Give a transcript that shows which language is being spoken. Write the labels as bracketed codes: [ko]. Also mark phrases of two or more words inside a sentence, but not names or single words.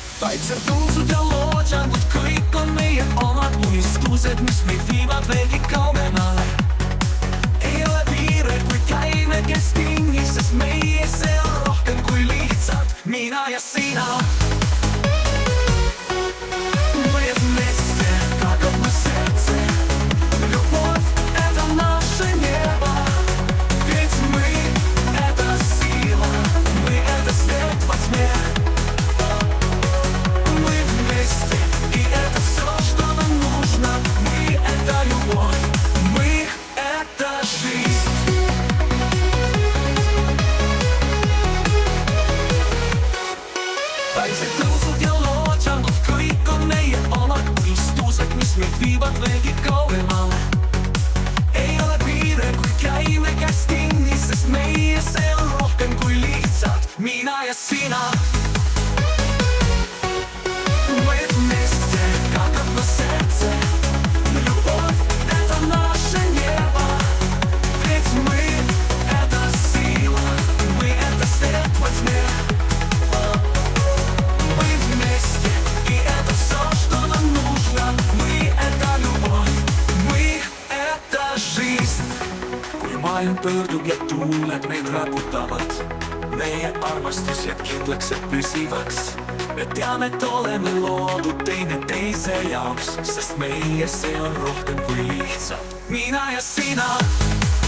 [et] vaid see tõusud ja loodjangud, kõik on meie omad unistused, mis meid viivad veelgi kaugemale. Ei ole piire, kui käime kestingi, sest meie see on rohkem kui lihtsalt mina ja sina. [ru] Мы вместе, как одно сердце, любовь — это наше небо. Ведь мы — это сила, мы — это свет во тьме. Мы вместе, и это все, что нам нужно. Мы — это любовь, мы — это жизнь. [et] Vaid see tõusud ja loodjangud, kõik on meie omad unistused, mis meid viivad veelgi kaugemale. Ei ole piire, kui käime käest kinni, sest meie see on rohkem kui lihtsalt mina ja sina. [ru] Мы вместе, как одно сердце, любовь — это наше небо. Ведь мы — это сила, мы — это свет во тьме. Мы вместе, и это все, что нам нужно. Мы — это любовь, мы — это жизнь. [et] Kui maailm pöördub ja tuuled meid raputavad, meie armastus jääb kindlaks ja püsivaks. Me teame, et oleme loodud teineteise jaoks, sest meie see on rohkem kui lihtsalt mina ja sina.